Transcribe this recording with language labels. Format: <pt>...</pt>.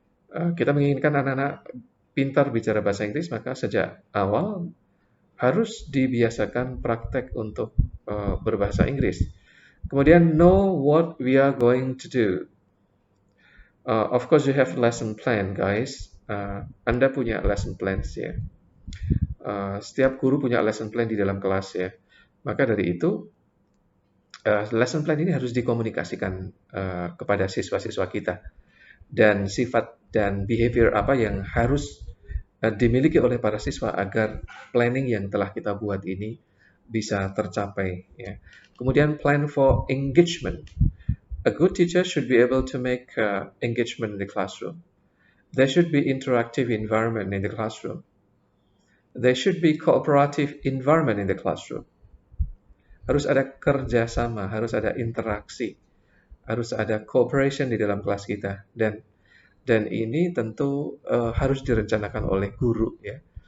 <id>Kita menginginkan anak-anak pintar bicara bahasa Inggris, maka sejak awal harus dibiasakan praktek untuk berbahasa Inggris. Kemudian</id> <en>know what we are going to do. Of course you have lesson plan, guys.</en> <id>Anda punya lesson plans ya. Setiap guru punya lesson plan di dalam kelas ya. Maka dari itu lesson plan ini harus dikomunikasikan kepada siswa-siswa kita, dan sifat dan behavior apa yang harus dimiliki oleh para siswa agar planning yang telah kita buat ini bisa tercapai ya. Kemudian</id> <en>plan for engagement. A good teacher should be able to make engagement in the classroom. There should be interactive environment in the classroom. There should be cooperative environment in the classroom.</en> <id>Harus ada kerjasama, harus ada interaksi, harus ada cooperation di dalam kelas kita, dan ini tentu harus direncanakan oleh guru ya.</id>